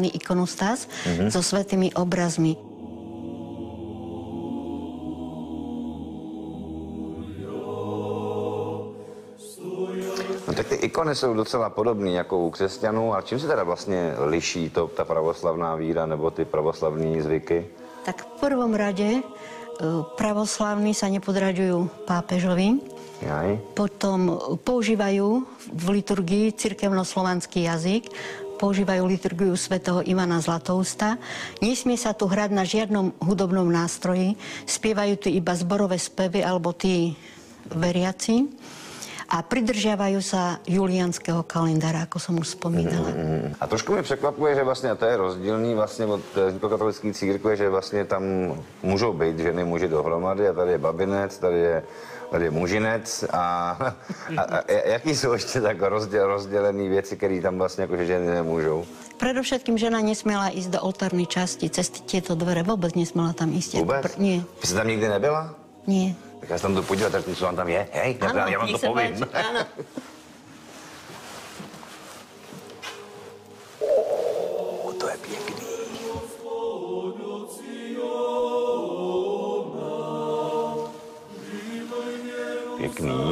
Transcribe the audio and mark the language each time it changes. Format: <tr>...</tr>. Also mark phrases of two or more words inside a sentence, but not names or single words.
<sk>Ikonostáz so svätými obrazmi.</sk> <cs>No tak ty ikony jsou docela podobné jako u křesťanů. A čím se teda vlastně liší ta pravoslavná víra nebo ty pravoslavní zvyky?</cs> <sk>Tak v prvom rade pravoslavní sa nepodraďujú pápežovi. Jaj. Potom používajú v liturgii cirkevnoslovanský jazyk, používajú liturgiu svätého Ivana Zlatousta. Nesmie sa tu hrať na žiadnom hudobnom nástroji, spievajú tu iba zborové spevy alebo tí veriaci a pridržiavajú sa julianského kalendára, ako som už spomínala.</sk> <cs>A trošku mě překvapuje, že vlastně to je rozdílný vlastně od římskokatolické církve, že vlastně tam můžou být ženy muži dohromady a tady je babinec, tady je mužinec a jaký jsou ještě tak rozdělené věci, které tam vlastně jako ženy nemůžou?</cs> <sk>Predovšetkým žena nesmela ísť do oltárnej časti cez tieto dvere. Vôbec nesmela tam ísť.</sk> <cs>Vůbec?</cs> <sk>Nie.</sk> <cs>Vy jste tam nikdy nebyla?</cs> <sk>Nie.</sk> <cs>Tak já se tam jdu podívat, tak co vám tam je. Hej, já vám to povím.</cs> <sk>Áno.</sk> <cs>To je pěkný. Pěkný.</cs>